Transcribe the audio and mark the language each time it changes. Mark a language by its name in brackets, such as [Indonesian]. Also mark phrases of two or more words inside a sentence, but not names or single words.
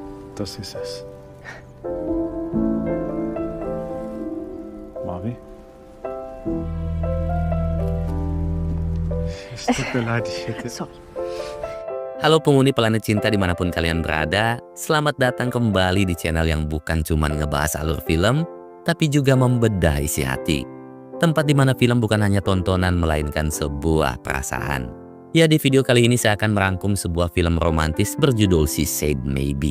[German] Das ist es. Marvi? Es tut mir leid, ich hätte... Sorry. [Indonesian] Halo penghuni planet cinta dimanapun kalian berada, selamat datang kembali di channel yang bukan cuma ngebahas alur film, tapi juga membedah isi hati. Tempat dimana film bukan hanya tontonan, melainkan sebuah perasaan. Ya, di video kali ini saya akan merangkum sebuah film romantis berjudul She Said Maybe.